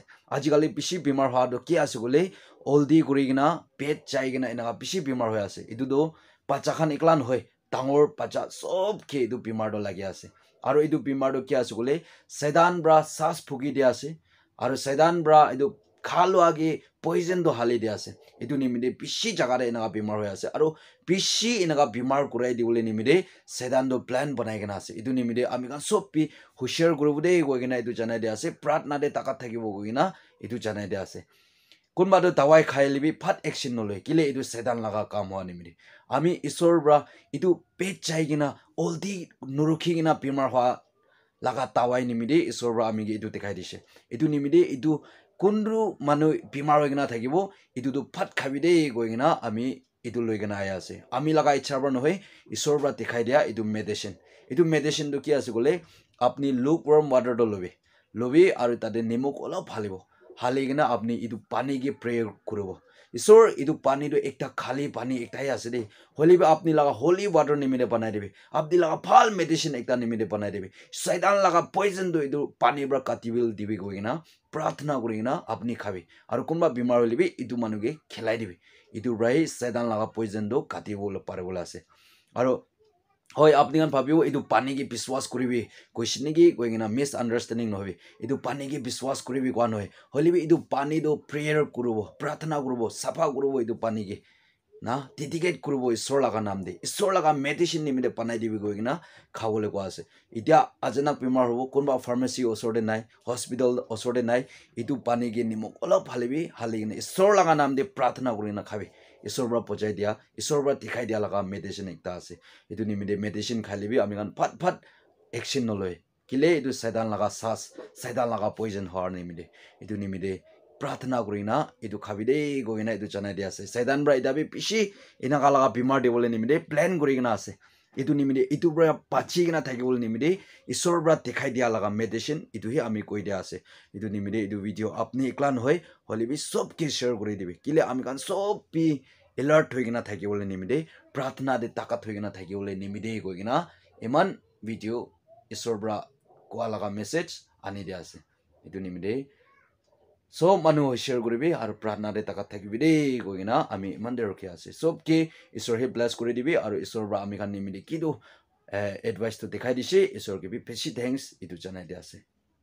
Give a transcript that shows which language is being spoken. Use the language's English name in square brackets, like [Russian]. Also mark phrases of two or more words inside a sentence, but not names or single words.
[Naga Pidgin] Aji kali bishi bimar ha do ki ase gole oldi kurigina pet chaigina ina bishi bimar hoy ase idu do pacha khan iklan hoy dangor pacha sob ke idu bimar do lagi ase aru idu bimar do ki ase gole sedan bra sas phugi dia ase aru sedan bra idu khalo age poison do hali dia ase idu nimide bishi jaga re ina bimar hoy ase aru bishi ina bimar kurai di bole nimide sedan do plan banai gena ase idu nimide ami kan sob pi hushar gurubude goigena idu janai dia ase pratna de takat thakibo goigena idu janai dia ase kunba do dawai khai libi phat action no loi kile idu sedan laga kam hoani miri ami isor bra idu pet chaigina oldi nurukhi gina bimar hwa laga tawai nimide isor bra ami ge idu dekhai dise idu nimide idu kunru manu bimar hoigina thakibo idu do phat khabide goigina ami idu loigena aya ase ami laga ichha bra no hoy isor bra dekhai dia idu medicine do ki ase gole apni [English] lukewarm water [Naga Pidgin] do lobi aru tade nimuk olop halibo haligina apni idu pani ge pray kurobo isor idu pani do ekta khali pani ekta hi ase de holibi apni laga [English] holy water [Naga Pidgin] nimide banai debi apni laga phal medicine ekta nimide banai debi saitan laga poison do idu pani bra katibil dibi goina prarthana gorina apni khabi aru kunba bimar holibi idu manuge khelai debi idu rai saitan laga poison do katibol parebola ase aru hoy apni kan bhabibo idu pani ge biswas kuribi question gi goingena misunderstanding no hobi idu pani ge biswas kuribi kwan hoy holibi idu pani do prayer kurubo prarthana kurubo safa kurubo idu pani ge na dedicate kurubo isor laga naam de isor laga medicine nimide panai dibi goingena khawole ko ase itia ajanak bimar hobo kunba pharmacy osorde nai hospital osorde nai idu pani ge nimok olop halibi haligena isor laga naam de prarthana kurina khabi isor bra pojai dia isor bra dikhai dia laga medicine ekta ase idu nimide medicine khalibi ami kan phat action no loi kile idu saitan laga poison har nimide idu nimide prarthana kurina idu khabide goina idu janai dia ase saitan bra idabi bishi ina laga bimar de bole nimide plan kurigina ase idu nimide itu bra pachi gina thakibol nimide isor bra dikhai dia laga medicine idu hi ami koi dia ase idu nimide idu video apni iklan hoy holibi sob ke share kori dibi kile ami kan sob pi alert hoigina thakibol nimide prarthana de takat hoigina thakibol nimide goigina eman video isor bra kwa laga message ani dia ase idu nimide so manu share koribi aru prarthana de takat thakibi de goina ami mande rokhi ase sob ke isor he bless kori dibi aru isor bra ami kan nimide kidu advice to dekhai dise isor ke bi beshi thanks idu janai dia ase